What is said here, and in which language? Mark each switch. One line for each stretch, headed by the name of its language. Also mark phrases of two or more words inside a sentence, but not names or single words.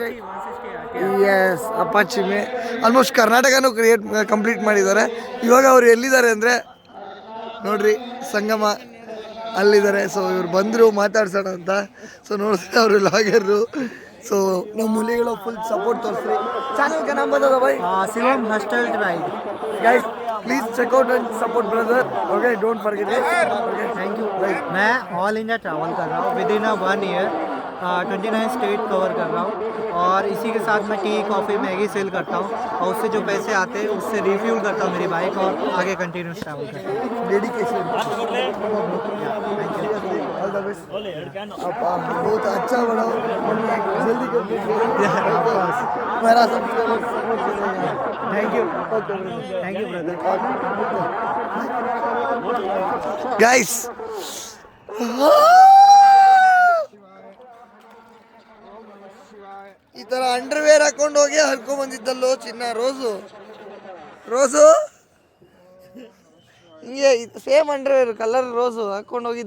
Kannada: ಎಸ್, ಅಪಾಚಿ ಮೇ ಆಲ್ಮೋಸ್ಟ್ ಕರ್ನಾಟಕನೂ ಕಂಪ್ಲೀಟ್ ಮಾಡಿದ್ದಾರೆ. ಇವಾಗ ಅವರು ಎಲ್ಲಿದ್ದಾರೆ ಅಂದರೆ ನೋಡ್ರಿ, ಸಂಗಮ ಅಲ್ಲಿದ್ದಾರೆ. ಸೊ ಇವ್ರು ಬಂದರು ಮಾತಾಡ್ಸೋಣ ಅಂತ. ಸೊ ನೋಡಿದ್ರೆ ಅವರು ವ್ಲಾಗರು. ಸೊ ನಮ್ಮ ಹುಲಿಗಳು ಫುಲ್ ಸಪೋರ್ಟ್ ತೋರಿಸ್ರಿ. ಚಾನಲ್
Hindi: का नाम बता दो भाई. शिवम हॉस्टल ड्राइव.
English: guys please check out and support brother. okay, don't forget it. okay, thank you.
Hindi: मैं
English: all India travel
Hindi: कर रहा हूँ
English: with in 1 year.
Hindi: 29 स्टेट कवर कर रहा हूँ और इसी के साथ मैं टी, कॉफ़ी, मैगी सेल करता हूँ और उससे जो पैसे आते हैं उससे रिफ्यूल करता हूँ मेरी बाइक और आगे कंटिन्यूस ट्रैवल करता हूँ.
English: dedication. all the best.
Hindi: आप बहुत अच्छा बढ़ाओ, जल्दी कंप्लीट करो. मेरा सब्सक्राइबर सपोर्ट करेगा.
English: thank you. thank you brother.
Kannada: गाइस ಈ ಥರ ಅಂಡರ್ವೇರ್ ಹಾಕೊಂಡು ಹೋಗಿ ಹರ್ಕೊಂಡ್ ಬಂದಿದ್ದಲ್ಲೋ ಚಿನ್ನ. ರೋಸು ಹಿಂಗೆ
English: same underwear color
Kannada: ರೋಸು ಹಾಕೊಂಡು ಹೋಗಿದ್ದ.